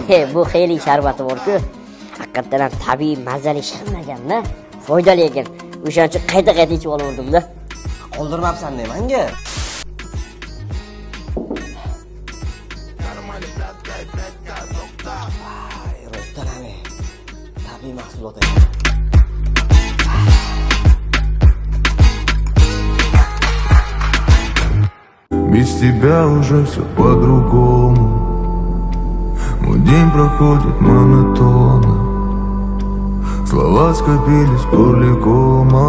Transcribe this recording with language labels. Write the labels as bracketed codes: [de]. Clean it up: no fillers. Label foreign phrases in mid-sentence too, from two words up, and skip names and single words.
[uz] He, bu Xeling sharbati bor-ku, haqiqatan ham tabiiy, mazali shirinlagan-da, foydali ekan. O'shaning uchun qayta-qayta ichib olaverdim-da. Qoldirmabsan-da menga. Rostalani. Tabiiy mahsulot. [ru] Без тебя уже все по-другому. Мой день проходит монотонно. Слова скопились в горле кома.